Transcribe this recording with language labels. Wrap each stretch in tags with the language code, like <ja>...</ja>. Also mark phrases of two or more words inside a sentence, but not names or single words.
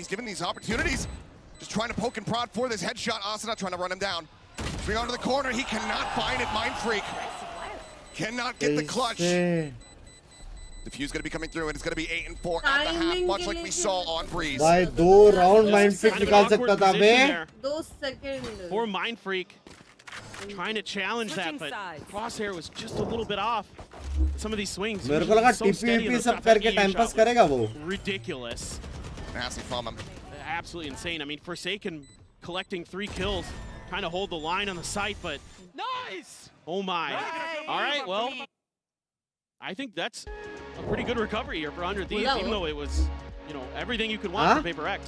<en>He's given these opportunities. Just trying to poke and prod for this headshot. Asuna trying to run him down. Swing onto the corner. He cannot find it. Mind Freak cannot get the clutch. The Fuse going to be coming through, and it's going to be 8 and 4 at the half, much like we saw on Breeze.</en> <hi>भाई 2 round Mind Freak निकाल सकता था बे.</hi> <en>2 seconds. Poor Mind Freak trying to challenge that, but Crosshair was just a little bit off. Some of these swings.</en> <hi>मेरे को लगा TP सब करके</hi> <en>time pass</en> <hi>करेगा वो.</hi> <en>Ridiculous. Nasty from him. Absolutely insane. I mean, Forsaken collecting 3 kills, trying to hold the line on the site, but nice. Oh my. All right, well, I think that's a pretty good recovery here for 100 Thieves, even though it was, you know, everything you could want from Paper X.</en>